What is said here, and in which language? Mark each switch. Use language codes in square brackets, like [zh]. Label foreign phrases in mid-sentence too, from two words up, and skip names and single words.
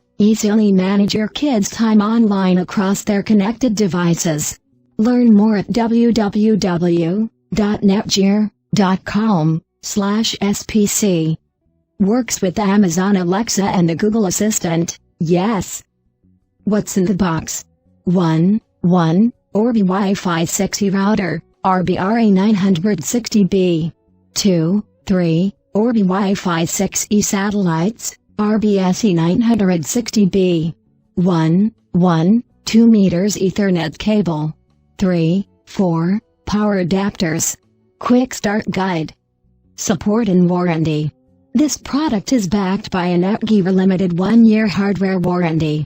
[en] Easily manage your kids' time online across their connected devices. Learn more at www.netgear.com/spc. Works with Amazon Alexa and the Google Assistant, yes. What's in the box? 1. Orbi Wi-Fi 6E router, RBKE963B. 2. 3. Orbi Wi-Fi 6E satellites, RBKE963B. 1. 2 meters Ethernet cable. 3. 4. Power adapters. Quick start guide. Support and warranty. This product is backed by a NETGEAR limited 1-year hardware warranty.